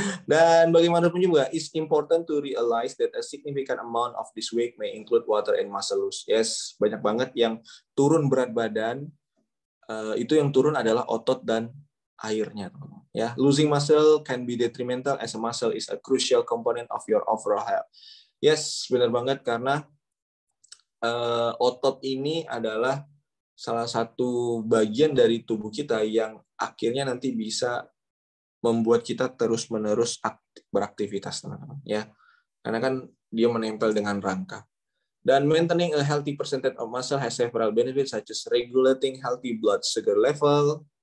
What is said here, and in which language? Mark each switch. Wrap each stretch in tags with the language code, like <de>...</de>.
<id>Dan bagaimanapun juga,</id> <en>it's important to realize that a significant amount of this weight may include water and muscle loss.</en> <id>Yes, banyak banget yang turun berat badan, itu yang turun adalah otot dan airnya, teman-teman.</id> <en>Ya, losing muscle can be detrimental as a muscle is a crucial component of your overall health.</en> <id>Yes, benar banget, karena otot ini adalah salah satu bagian dari tubuh kita yang akhirnya nanti bisa membuat kita terus-menerus beraktivitas, teman-teman. Ya, karena kan dia menempel dengan rangka.</id> <en>Dan maintaining a healthy percentage of muscle has several benefits such as regulating healthy blood sugar level.</en>